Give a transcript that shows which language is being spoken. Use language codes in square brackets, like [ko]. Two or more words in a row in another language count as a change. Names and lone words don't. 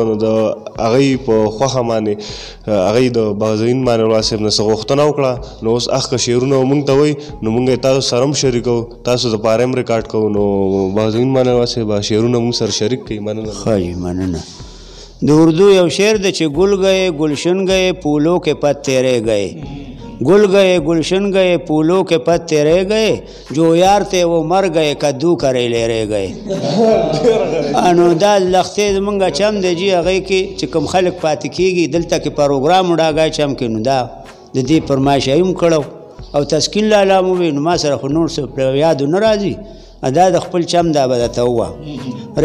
[ps] نو د هغوی په خوښه باندې هغوی د بغزوین مانوال صاحب نه څه غوښتنه وکړه. نو اوس هغه شعرونه مونږ ته وایي، نو مونږ یې تاسو سره هم شریکو، تاسو دپاره هم ریکارډ کوو. نو بغزوین مانوال صاحب شعرونه مونږ سره شریک کړئ. مننه. ښه جي مننه. د اردو یو شعر دی چې [ur] گل گئے گلشن گئے پھولوں کے پتے رہ گئے، گل گئے گلشن گئے پھولوں کے پتے رہ گئے، جو یار تھے وہ مر گئے کدو کریلے رہ گئے. [ps] انو دا لختې زمونږ چم دی جي، هغې کې چې کوم خلک پاتې کېږي دلته کې پروګرام وډاګی چم کې، نو دا د دې فرمایش هم کړو او تسکین لالا مو وي. نو ما سره خو نور څه یادو نه راځي، دا د خپل چم دا به درته ووه.